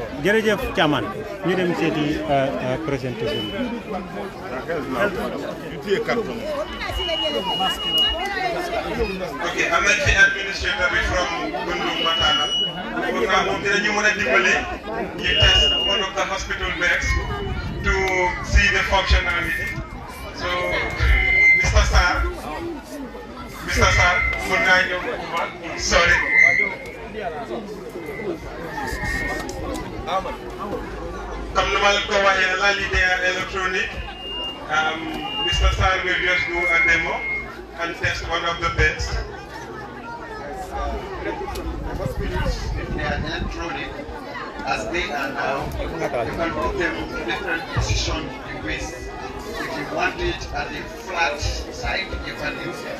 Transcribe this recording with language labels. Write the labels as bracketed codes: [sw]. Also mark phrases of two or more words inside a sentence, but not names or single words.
[wo] jërëjëf Thiaman ñu dem seeti présentation ok am nañ fi administrateur bi from Bundu Matana pour nga moom dinañu mën a dimbali ñu [en] test one of the hospital beds to see the functionality. So, Mr. Sarr, sorry. [fr] Comme nous allons la l'idée électronique, Mr. [en] Sarr will just do a demo and test one of the beds. They are electronic. as they are now. You can put them in different positions you wish. If you want it at the flat side, you can use it.